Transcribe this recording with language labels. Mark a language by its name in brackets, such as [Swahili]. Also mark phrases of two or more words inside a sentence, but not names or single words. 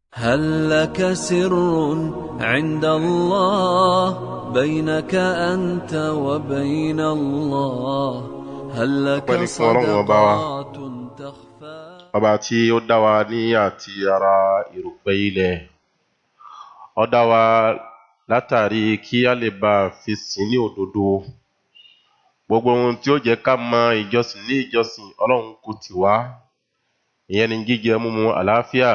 [Arabic] هل لك سر عند الله بينك أنت وبين الله هل لك صدقات تخفى. [Yoruba] Ọba tí ó dá wa ní àti ara erùpẹ̀ ilẹ̀, ó dá wa látàrí kí a lè bá fi sìn ní òdodo. Gbogbo ohun tí ó jẹ́ ká mọ ìjọsìn ní ìjọsìn Ọlọ́run kò tì wá, ìyẹn ni jíjẹ mímu àlàáfíà.